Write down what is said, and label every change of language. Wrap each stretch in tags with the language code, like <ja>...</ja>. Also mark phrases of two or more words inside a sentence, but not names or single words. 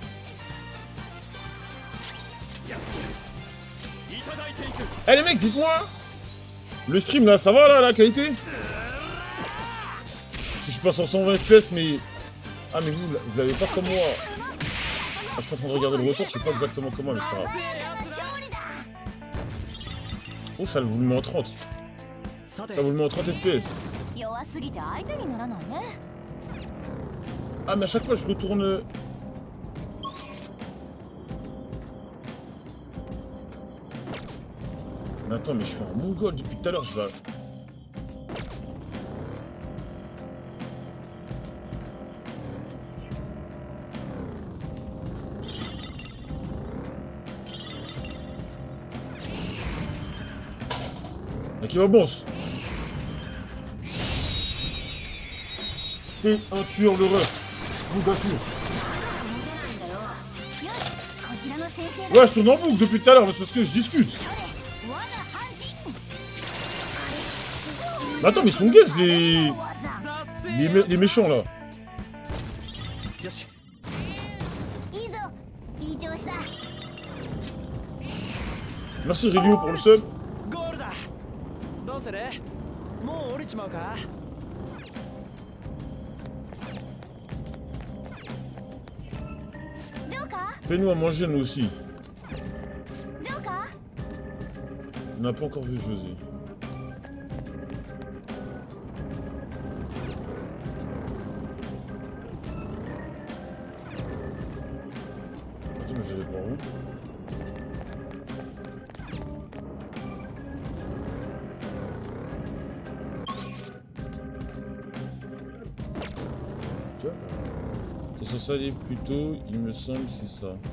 <fr>Eh les mecs, dites-moi, le stream là, ça va là, la qualité? Si je passe en 120 FPS, mais... Ah mais vous l'avez pas comme moi. Ah, je suis en train de regarder le retour, je sais pas exactement comment, mais c'est pas grave. Oh, ça vous le met en 30.</fr> <ja>さて</ja> <fr>Ça vous le met en 30 FPS.</fr> <ja>弱すぎて相手にならないね</ja> <fr>Ah mais à chaque fois je retourne... Mais attends, mais je suis en mongol depuis tout à l'heure, je vais... Qui va bon. T'es un tueur de ref. Vous d'assure.</fr> <ja>こちらの先生だ</ja> <fr>Ouais, je tourne en boucle depuis tout à l'heure, mais c'est parce que je discute.</fr> <ja>我が半身</ja> <fr>Mais attends, mais ils sont gays,</fr> <ja>技</ja> <fr>les méchants là.</fr> <ja>よしいいぞいい調子だ</ja> <fr>Merci Rélio pour le sub.</fr> <ja>ゴールだどうするもう降りちまうかジョーカ</ja> <fr>Fais-nous à manger nous aussi.</fr> <ja>ージョーカ</ja> <fr>On n'a pas encore vu José. Attends, mais j'allais par où? C'est censé aller plus tôt, il me semble, c'est ça.</fr>